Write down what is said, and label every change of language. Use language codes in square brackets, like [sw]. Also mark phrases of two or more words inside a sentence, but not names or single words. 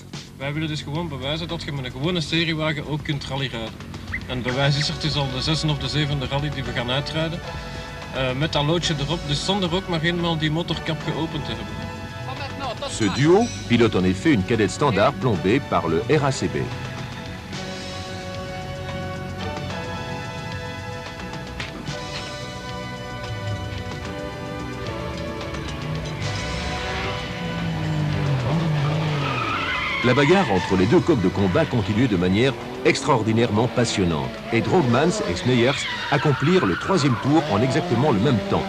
[nl] Wij willen dus gewoon bewijzen dat je met een gewone seriewagen ook kunt rallyrijden. En bewijs is er, het is al de 6e of de 7e rally die we gaan uitrijden. Met dat loodje erop, dus zonder ook maar eenmaal die motorkap geopend te hebben. [fr] Ce duo pilote en effet une cadette standard plombée par le RACB. La bagarre entre les deux coqs de combat continuait de manière extraordinairement passionnante et Droogmans et Sneyers accomplirent le 3e tour en exactement le même temps.